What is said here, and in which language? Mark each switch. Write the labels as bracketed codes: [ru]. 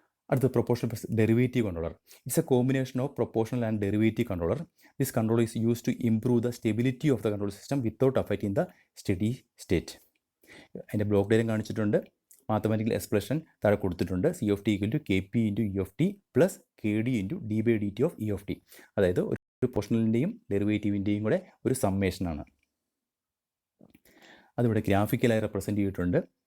[en] അടുത്ത proportional plus derivative controller. It's a combination of proportional and derivative controller. This control is use to improve the stability of the control system without affecting the steady state. [ml] അതിൻ്റെ block diagram കാണിച്ചിട്ടുണ്ട്. Mathematical expression താഴെ കൊടുത്തിട്ടുണ്ട്. [en] CT = KP × ET plus KD × D/dt of ET. [ml] അതായത് ഒരു പോർഷണലിൻ്റെയും ഡെറിവേറ്റീവിൻ്റെയും കൂടെ ഒരു സമ്മേഷനാണ്. അതിവിടെ ഗ്രാഫിക്കലായി represent ചെയ്തിട്ടുണ്ട്.